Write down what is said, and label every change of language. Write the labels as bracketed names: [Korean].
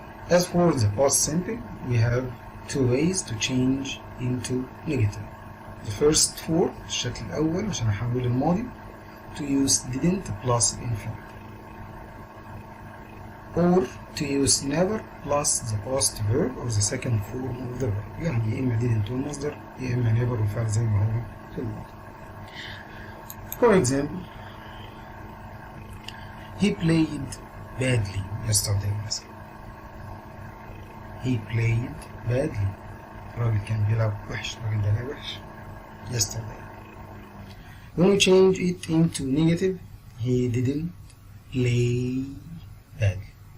[English] As for the past simple, we have two ways to change into negative. The first form, [Arabic] الشكل الأول عشان أحول الماضي, [English] to use didn't plus infinitive. Or to use never plus the past verb or the second form of the verb. [Arabic] يعني يا إما didn't والمصدر يا إما never والفعل زي ما هو في الماضي. [English] For example, he played badly yesterday مثلا. He played badly. [Arabic] الراجل كان بيلعب وحش. الراجل ده لعب وحش. [English] Yesterday. When we change it into negative, he didn't play badly.